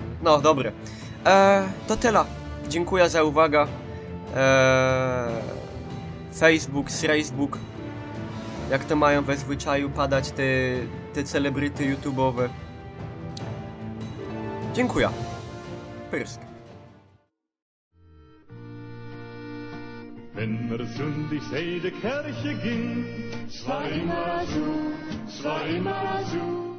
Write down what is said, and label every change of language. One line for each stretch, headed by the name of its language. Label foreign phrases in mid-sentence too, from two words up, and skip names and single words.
Polish: No, dobre. To tyle. Dziękuję za uwagę. Facebook, Facebook. Jak to mają we zwyczaju padać te celebryty YouTube'owe. Dziękuję. Pyrsk.
German: Wenn er sündig sei de Kirche ging, 's war immer so,